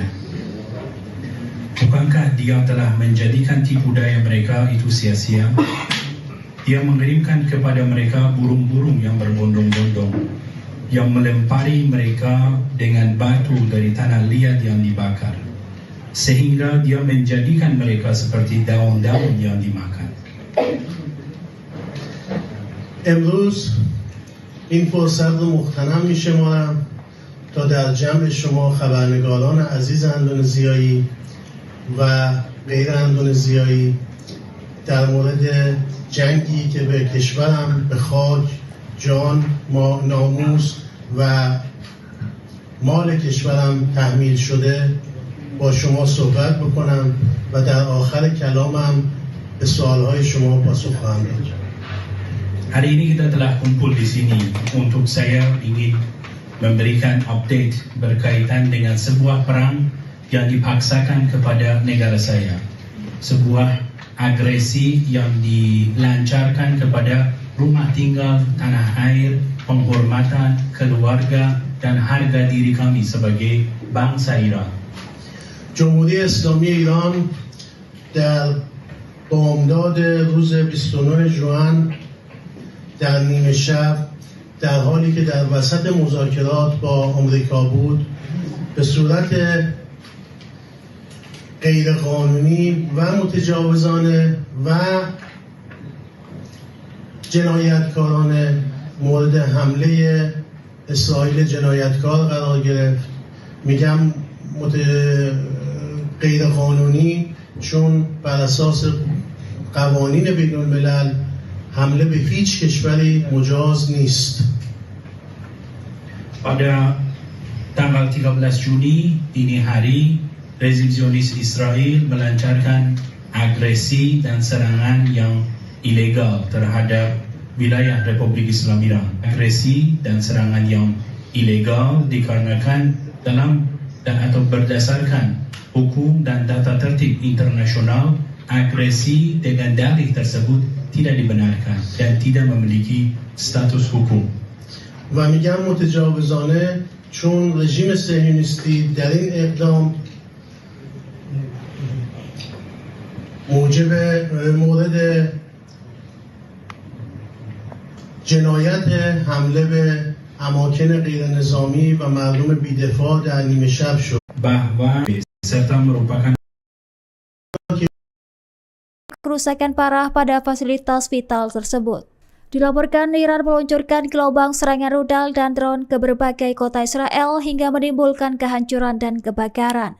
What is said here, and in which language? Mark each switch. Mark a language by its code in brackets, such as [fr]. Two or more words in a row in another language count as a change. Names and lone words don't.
[id] Bukankah dia telah menjadikan tipu daya mereka itu sia-sia? Dia mengirimkan kepada mereka burung-burung yang berbondong-bondong, yang melempari mereka dengan batu dari tanah liat yang dibakar, sehingga dia menjadikan mereka seperti daun-daun yang dimakan. [fa] امروز این فرصت رو مغتنم می‌شمارم تا در جمع شما خبرنگاران عزیز اندونزیایی و غیر اندونزیایی در مورد جنگی که به کشورم به خاک، جان، ناموس و مال کشورم تحمیل شده با شما صحبت بکنم و در آخر کلامم به سوالهای شما پاسخ خواهم داد. [id] Hari ini kita telah kumpul di sini untuk saya ingin memberikan update berkaitan dengan sebuah perang yang dipaksakan kepada negara saya. Sebuah agresi yang dilancarkan kepada rumah tinggal, tanah air, penghormatan, keluarga, dan harga diri kami sebagai bangsa Iran. [fa] جمهوری اسلامی ایران در بامداد روز 29 ژوئن در نیمه شب در حالی که در وسط مذاکرات با آمریکا بود به صورت غیرقانونی و متجاوزانه و جنایتکارانه مورد حمله اسرائیل جنایتکار قرار گرفت. میگم غیرقانونی چون بر اساس قوانین بین الملل حمله به هیچ کشوری مجاز نیست. [id] Pada tanggal 13 Juni dini hari, rezim Zionis Israel melancarkan agresi dan serangan yang ilegal terhadap wilayah Republik Islam Iran. Agresi dan serangan yang ilegal dikarenakan dalam dan atau berdasarkan hukum dan tata tertib internasional. Agresi dengan dalih tersebut tidak dibenarkan dan tidak memiliki status hukum. [fa] و میگم متجاوزانه چون رژیم صهیونیستی در این اقدام موجب مورد جنایت حمله به اماکن غیر نظامی و مردم بی‌دفاع در نیمه شب شد. [id] Bahwa serta merupakan kerusakan parah pada fasilitas vital tersebut. Dilaporkan Iran meluncurkan gelombang serangan rudal dan drone ke berbagai kota Israel hingga menimbulkan kehancuran dan kebakaran.